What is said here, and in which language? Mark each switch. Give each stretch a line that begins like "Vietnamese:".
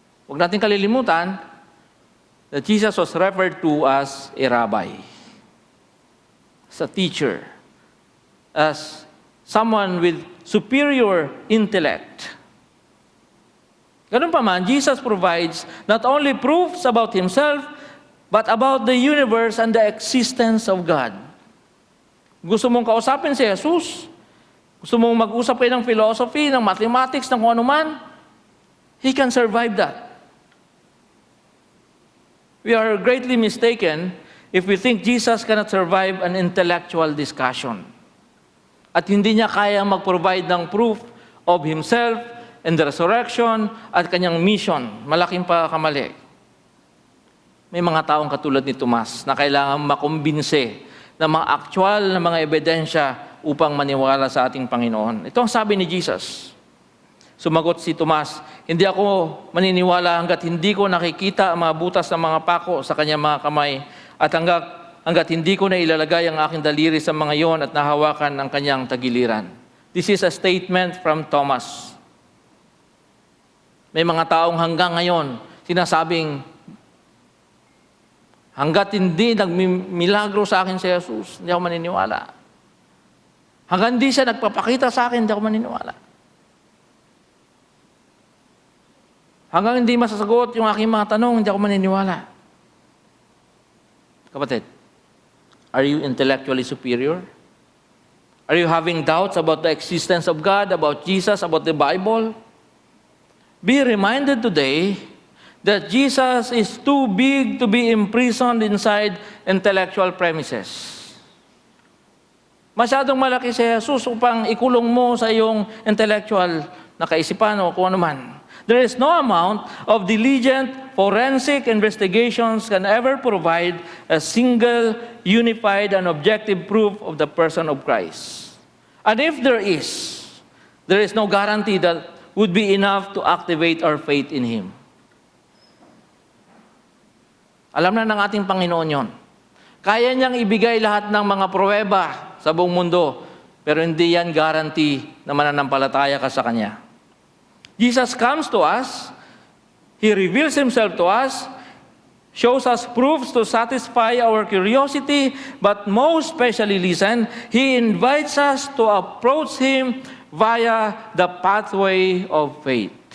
Filipino: Huwag natin kalilimutan
English: that Jesus was referred to as a rabbi, as a teacher, as someone with superior intellect.
Filipino: Ganun pa man,
English: Jesus provides not only proofs about Himself, but about the universe and the existence of God.
Filipino: Gusto mong kausapin si Jesus? Gusto mong mag-usap kayo ng philosophy, ng mathematics, ng kung ano man?
English: He can survive that. We are greatly mistaken if we think Jesus cannot survive an intellectual discussion.
Filipino: At hindi niya kaya mag-provide ng
English: proof of Himself and the resurrection
Filipino: at kanyang mission. Malaking pagkakamali. May mga taong katulad ni Tomas na kailangan makumbinse ng mga actual na mga ebidensya upang maniwala sa ating Panginoon. Ito ang sabi ni Jesus. Sumagot si Tomas, hindi ako maniniwala hanggat hindi ko nakikita ang mga butas ng mga pako sa kanyang mga kamay at hanggat hindi ko na ilalagay ang aking daliri sa mga iyon at nahawakan ang kanyang tagiliran.
English: This is a statement from Thomas.
Filipino: May mga taong hanggang ngayon sinasabing, hanggat hindi nagmilagro sa akin si Jesus, hindi ako maniniwala. Hanggang hindi siya nagpapakita sa akin, hindi ako maniniwala. Hanggang hindi masasagot yung aking mga tanong, hindi ako maniniwala.
English: Kapatid, are you intellectually superior? Are you having doubts about the existence of God, about Jesus, about the Bible? Be reminded today that Jesus is too big to be imprisoned inside intellectual premises.
Filipino: Masyadong malaki si Jesus upang ikulong mo sa iyong intellectual na kaisipan o kung ano man.
English: There is no amount of diligent forensic investigations can ever provide a single, unified, and objective proof of the person of Christ. And if there is no guarantee that would be enough to activate our faith in Him.
Filipino: Alam na ng ating Panginoon yon. Kaya niyang ibigay lahat ng mga pruweba sa buong mundo, pero hindi yan guarantee na mananampalataya ka sa Kanya.
English: Jesus comes to us, He reveals Himself to us, shows us proofs to satisfy our curiosity, but most especially, listen, He invites us to approach Him via the pathway of faith.